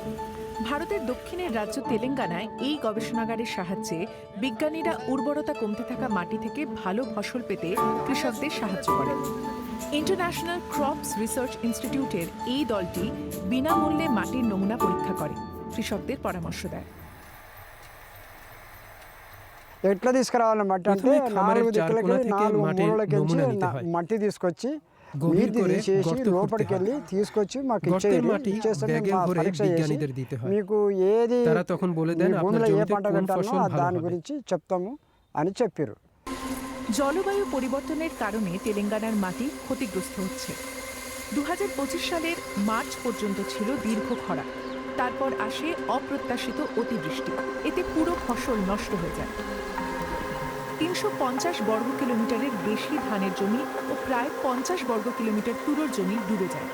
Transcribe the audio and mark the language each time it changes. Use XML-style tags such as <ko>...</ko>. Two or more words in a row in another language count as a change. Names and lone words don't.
<bn>ভারতের দক্ষিণের রাজ্য তেলেঙ্গানায় এই গবেষণাগারের সাহায্যে বিজ্ঞানীরা উর্বরতা কমতে থাকা মাটি থেকে ভালো ফসল পেতে কৃষকদের সাহায্য করেন। ইন্টারন্যাশনাল ক্রপস রিসার্চ ইনস্টিটিউটের এই দলটি বিনামূল্যে মাটির নমুনা পরীক্ষা করে কৃষকদের পরামর্শ দেয়।</bn> <te>ఎట్లా తీసుకురావాలన్నమాట అంటే 4 దిక్కులకి 4 మూలలకి మట్టి తీసుకొచ్చి మీరు తీసేసి లోపలికి వెళ్ళి తీసుకొచ్చి మాకు ఇచ్చేస్తే పరీక్ష చేసి మీకు ఏది భూమిలో ఏ పంట పెట్టాలో దాని గురించి చెప్తాము అని చెప్పారు।</te> <bn>জলবায়ু পরিবর্তনের কারণে তেলেঙ্গানার মাটি ক্ষতিগ্রস্ত হচ্ছে। 2025 সালের মার্চ পর্যন্ত ছিল দীর্ঘ খরা, তারপর আসে অপ্রত্যাশিত অতিবৃষ্টি। এতে পুরো ফসল নষ্ট হয়ে যায়। 350 বর্গ কিলোমিটারের বেশি ধানের জমি ও প্রায় 50 বর্গ কিলোমিটার তুলোর জমি ডুবে যায়।</bn>